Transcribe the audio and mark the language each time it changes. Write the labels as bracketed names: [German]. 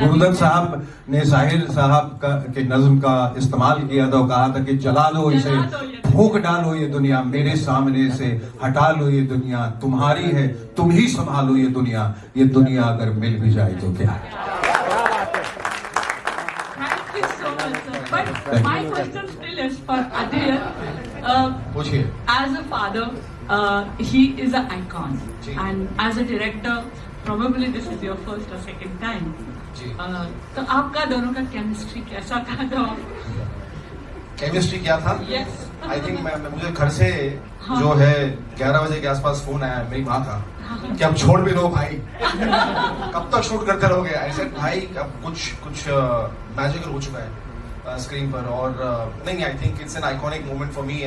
[Hindi] गुरुदत्त साहब ने साहिर साहब के नज्म का इस्तेमाल किया था, कहा था कि जला दो इसे, फूंक डालो ये दुनिया, मेरे सामने से हटा लो ये दुनिया, तुम्हारी है तुम ही संभालो ये दुनिया अगर मिल भी जाए तो क्या। [English] Thank you so much, sir. But my question still is for Adil. [Hindi] पूछिए। [English] As a father, he is an icon, and as a director, probably this is your first or second time. [Hindi] तो आपका दोनों का chemistry कैसा था जब आप? Chemistry क्या था? [English] Yes. [Hindi] आई थिंक मुझे घर से जो है 11 बजे के आसपास फोन आया मेरी माँ का कि अब छोड़ भी दो भाई, कब तक शूट करते रहोगे। ऐसे भाई अब कुछ मैजिकल हो चुका है स्क्रीन पर, और नहीं, [English] I think it's an iconic moment for me.